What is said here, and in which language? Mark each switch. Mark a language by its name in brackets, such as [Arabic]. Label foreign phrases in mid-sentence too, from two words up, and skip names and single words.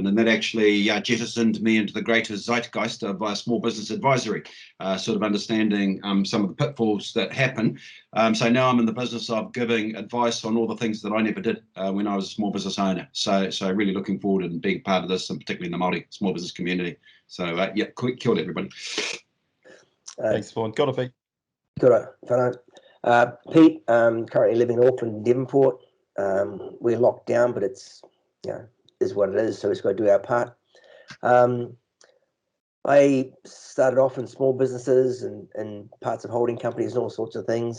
[English] And that actually jettisoned me into the greater zeitgeist of small business advisory, sort of understanding some of the pitfalls that happen. So now I'm in the business of giving advice on all the things that I never did when I was a small business owner. So really looking forward and being part of this, and particularly in the Māori small business community. So yeah, [Māori] kia ora, [English] everybody. Thanks, [Māori] Vaughan. Kia ora, Pete. Kia ora, whānau. [English] Pete, currently living in Auckland, Devonport. We're locked down, but it's, is what it is, so we've just got to do our part. I started off in small businesses and parts of holding companies and all sorts of things.